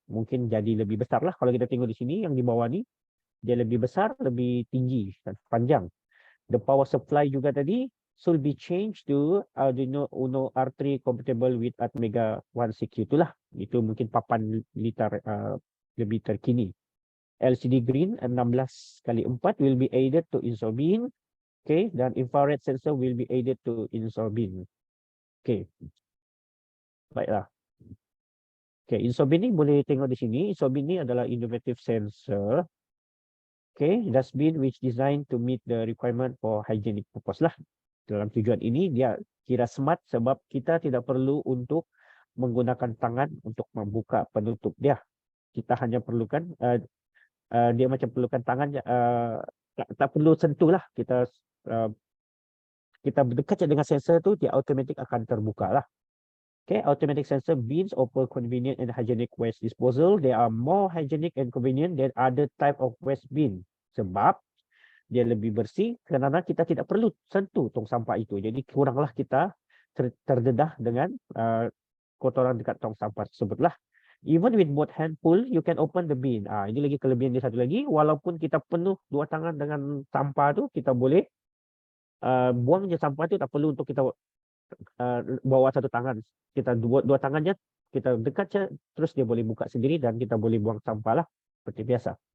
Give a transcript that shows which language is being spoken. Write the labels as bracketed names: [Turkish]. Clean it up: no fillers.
[Malay] Mungkin jadi lebih besar lah. Kalau kita tengok di sini yang di bawah ni dia lebih besar, lebih tinggi dan panjang. [English] The power supply [Malay] juga tadi [English] should be changed to Arduino Uno R3 compatible with Atmega 1CQ [Malay] itulah. Itu mungkin papan liter lebih terkini. [English] LCD green 16x4 will be added to InsoBin. Okay, [Malay] dan [English] infrared sensor will be added to InsoBin. Okay. [Malay] Baiklah. Okay, InsoBin ni boleh tengok di sini. InsoBin ni adalah innovative sensor. [English] Okay, dustbin which designed to meet the requirement for hygienic purpose lah. [Malay] Dalam tujuan ini dia kira smart sebab kita tidak perlu untuk menggunakan tangan untuk membuka penutup dia. Kita hanya perlukan dia macam perlukan tangan, tak perlu sentuh lah. Kita berdekat dengan sensor tu, dia automatic akan terbuka lah. Okay, [English] automatic sensor bins offer convenient and hygienic waste disposal. They are more hygienic and convenient than other type of waste bin. [Malay] Sebab dia lebih bersih kerana kita tidak perlu sentuh tong sampah itu. Jadi kuranglah kita terdedah dengan kotoran dekat tong sampah tersebut lah. [English] Even with both hand pull, you can open the bin. [Malay] Ini lagi kelebihan dia satu lagi. Walaupun kita penuh dua tangan dengan sampah tu, kita boleh buang je sampah tu. Tak perlu untuk kita bawa satu tangan. Kita dua tangannya, kita dekat je, terus dia boleh buka sendiri dan kita boleh buang sampah lah. Seperti biasa.